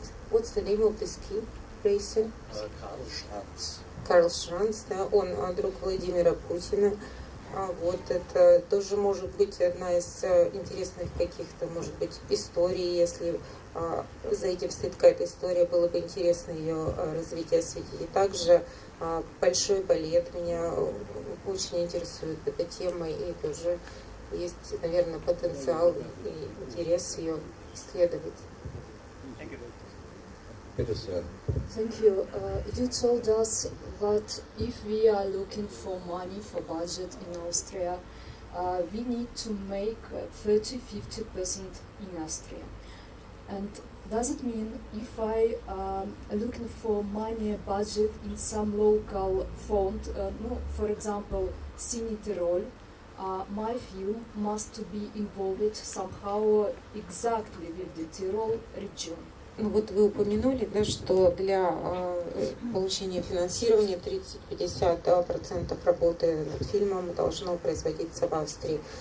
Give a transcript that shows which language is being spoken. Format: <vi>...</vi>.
<en>What's the name of the ski racer? Karl Schranz.</en> <ru>Карл Шранц, да, он друг Владимира Путина. Вот это тоже может быть одна из интересных каких-то, может быть, историй, если за этим стоит какая-то история, было бы интересно ее развитие осветить. И также большой балет меня очень интересует эта тема, и тоже есть, наверное, потенциал и интерес ее исследовать.</ru> <en>Thank you. You told us that if we are looking for money for budget in Austria, we need to make 30-50% in Austria. And does it mean if I am looking for money budget in some local fund, for example, Cine Tirol, my film must be involved somehow exactly with the Tyrol region?</en> <ru>Ну вот вы упомянули, да, что для получения финансирования 30-50% работы над фильмом должно производиться в Австрии.</ru>